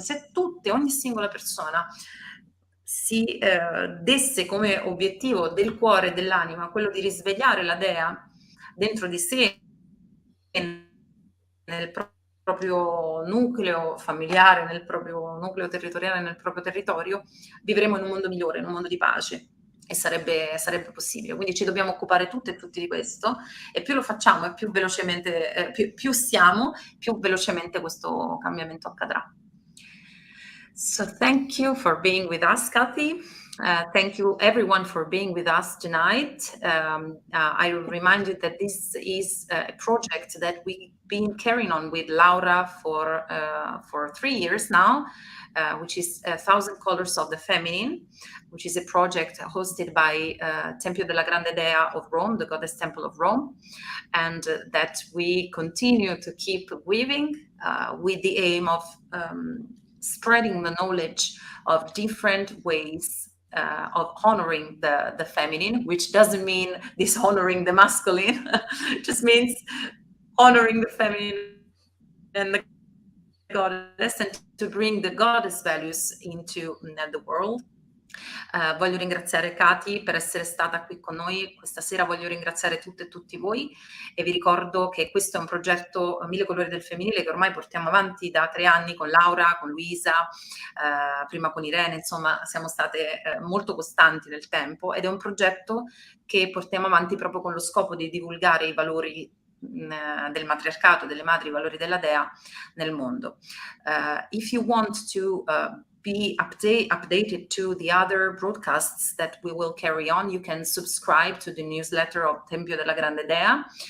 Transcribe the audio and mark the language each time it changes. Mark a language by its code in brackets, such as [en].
[it] Se ogni singola persona si desse come obiettivo del cuore e dell'anima quello di risvegliare la Dea dentro di sé, nel proprio nucleo familiare, nel proprio nucleo territoriale, nel proprio territorio, vivremo in un mondo migliore, in un mondo di pace e sarebbe possibile. Quindi ci dobbiamo occupare tutte e tutti di questo e più lo facciamo e più velocemente, più siamo, più velocemente questo cambiamento accadrà. [en] So thank you for being with us, Katy. Thank you everyone for being with us tonight. I will remind you that this is a project that we've been carrying on with Laura for 3 years now, which is 1,000 Colors of the Feminine, which is a project hosted by Tempio della Grande Dea of Rome, the Goddess Temple of Rome, and that we continue to keep weaving with the aim of spreading the knowledge of different ways of honoring the feminine, which doesn't mean dishonoring the masculine, it just means honoring the feminine and the goddess, and to bring the goddess values into the world. [it] Voglio ringraziare Katy per essere stata qui con noi questa sera, voglio ringraziare tutte e tutti voi e vi ricordo che questo è un progetto Mille Colori del Femminile che ormai portiamo avanti da 3 anni con Laura, con Luisa, prima con Irene, insomma siamo state molto costanti nel tempo ed è un progetto che portiamo avanti proprio con lo scopo di divulgare i valori del matriarcato, delle madri, i valori della Dea nel mondo. [en] If you want to be updated to the other broadcasts that we will carry on, you can subscribe to the newsletter of Tempio della Grande Dea.